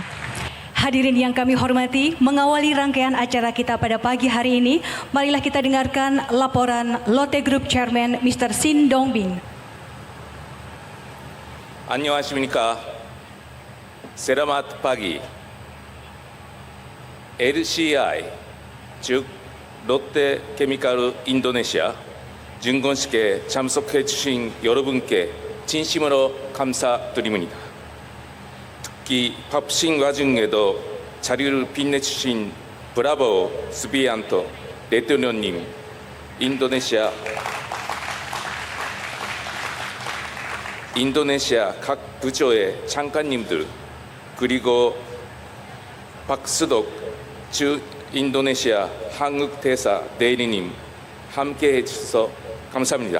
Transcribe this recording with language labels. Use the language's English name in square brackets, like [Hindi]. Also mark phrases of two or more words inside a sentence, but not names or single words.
[Indonesian] Hadirin yang kami hormati, mengawali rangkaian acara kita pada pagi hari ini, marilah kita dengarkan laporan Lotte Group [English] Chairman Mr. [Indonesian] Sin Dongbin. [Korean] 안녕하십니까. [Indonesian] Selamat pagi. [Korean] LCI, 즉 롯데 케미칼 인도네시아 증권식에 참석해 주신 여러분께 진심으로 감사드립니다. 특히 바쁘신 와중에도 자리를 빛내주신 브라보 수비안토 대통령님, 인도네시아 각 부처의 장관님들, 그리고 박수덕 주 인도네시아 한국 대사 대리님 함께 해주셔서 감사합니다.